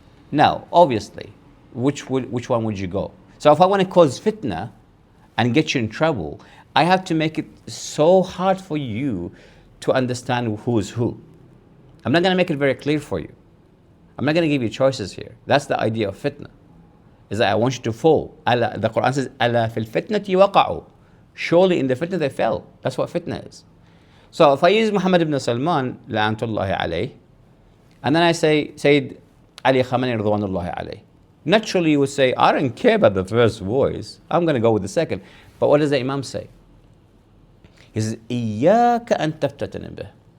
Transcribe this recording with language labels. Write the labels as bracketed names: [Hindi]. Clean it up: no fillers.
[English] Now, obviously, which one would you go? So if I want to cause fitna and get you in trouble, I have to make it so hard for you to understand who is who. I'm not going to make it very clear for you. I'm not going to give you choices here. That's the idea of fitna. Is that I want you to fall. The Quran says, [Arabic] أَلَا فِي الْفِتْنَةِ وَقَعُوا. [English] Surely in the fitna they fell. That's what fitna is. So if I use Muhammad ibn Salman, la'antullahi alayh, and then I say Sayyid Ali Khamenei ridwanullahi alayh, naturally you would say, I don't care about the first voice. I'm going to go with the second. But what does the Imam say? He says, [Arabic] إِيَّاكَ أَن تَفْتَتَنِ بِهِ.